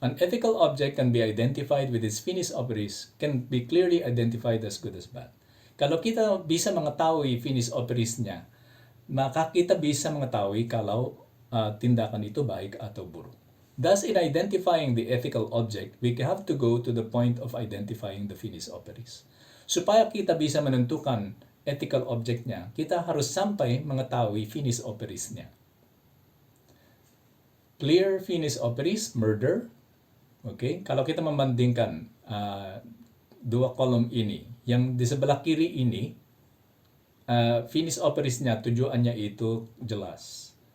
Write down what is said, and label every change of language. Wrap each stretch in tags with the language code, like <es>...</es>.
<en>An ethical object can be identified with its finis operis, can be clearly identified as good as bad.</en> <id>Kalau kita bisa mengetahui finis operisnya, maka kita bisa mengetahui kalau tindakan itu baik atau buruk.</id> <en>Thus, in identifying the ethical object, we have to go to the point of identifying the finis operis.</en> <id>Supaya kita bisa menentukan ethical objectnya, kita harus sampai mengetahui finis operisnya.</id> <en>Clear finis operis, murder. Okay?</en> <id>Kalau kita membandingkan dua kolom ini, yang di sebelah kiri ini, finis operisnya tujuannya itu jelas.</id>